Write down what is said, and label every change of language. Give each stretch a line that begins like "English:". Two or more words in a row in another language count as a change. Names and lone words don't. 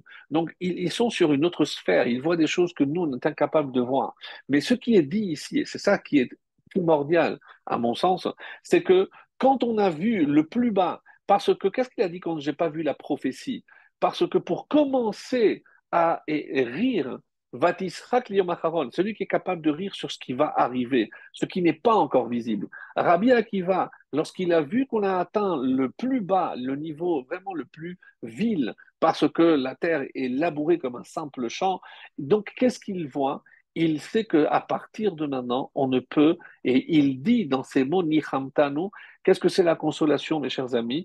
French: Donc ils sont sur une autre sphère, ils voient des choses que nous, on est incapables de voir. Mais ce qui est dit ici, et c'est ça qui est primordial à mon sens, c'est que quand on a vu le plus bas, parce que qu'est-ce qu'il a dit quand j'ai pas vu la prophétie? Parce que pour commencer à rire,
Hebrew: ותשחק ליום אחרון,
French: celui qui est capable de rire sur ce qui va arriver, ce qui n'est pas encore visible. Rabbi Akiva, lorsqu'il a vu qu'on a atteint le plus bas, le niveau vraiment le plus vil, parce que la terre est labourée comme un simple champ, donc qu'est-ce qu'il voit? Il sait qu'à partir de maintenant, on ne peut, et il dit dans ces mots, Nichamtanu, qu'est-ce que c'est la consolation, mes chers amis?